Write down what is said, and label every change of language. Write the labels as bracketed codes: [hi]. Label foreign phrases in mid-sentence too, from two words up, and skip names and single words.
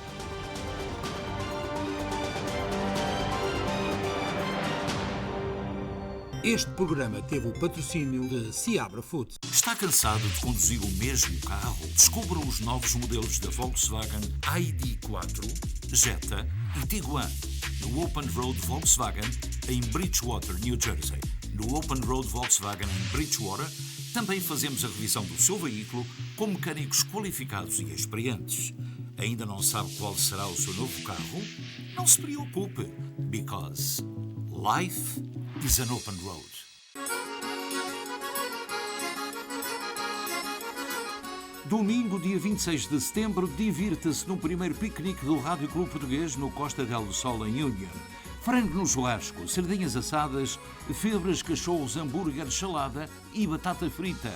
[pt] Este programa teve o patrocínio de Seabra Foods. Está cansado de conduzir o mesmo carro? Descubra os novos modelos da Volkswagen ID4, Jetta e Tiguan no Open Road Volkswagen em Bridgewater, New Jersey. No Open Road Volkswagen em Bridgewater também fazemos a revisão do seu veículo com mecânicos qualificados e experientes. Ainda não sabe qual será o seu novo carro? Não se preocupe, [en] because life is an open road. [pt] Domingo, dia 26 de setembro, divirta-se no primeiro piquenique do Rádio Clube Português no Costa del Sol em Union. Frango no churrasco, sardinhas assadas, febras, cachorros, hambúrguer, salada e batata frita.